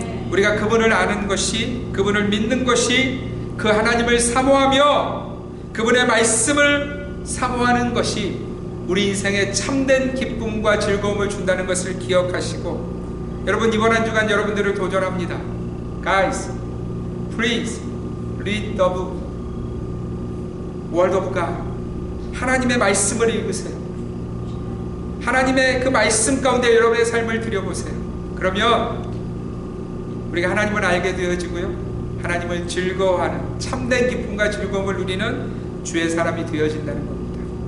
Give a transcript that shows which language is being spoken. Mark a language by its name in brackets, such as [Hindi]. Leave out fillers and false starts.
[Korean] 우리가 그분을 아는 것이, 그분을 믿는 것이, 그 하나님을 사모하며 그분의 말씀을 사모하는 것이 우리 인생에 참된 기쁨과 즐거움을 준다는 것을 기억하시고, 여러분 이번 한 주간 여러분들을 도전합니다. [English] Guys, please read the book, Word of God. [Korean] 하나님의 말씀을 읽으세요. 하나님의 그 말씀 가운데 여러분의 삶을 들여보세요. 그러면 우리가 하나님을 알게 되어지고요, 하나님을 즐거워하는 참된 기쁨과 즐거움을 누리는 주의 사람이 되어진다는 겁니다.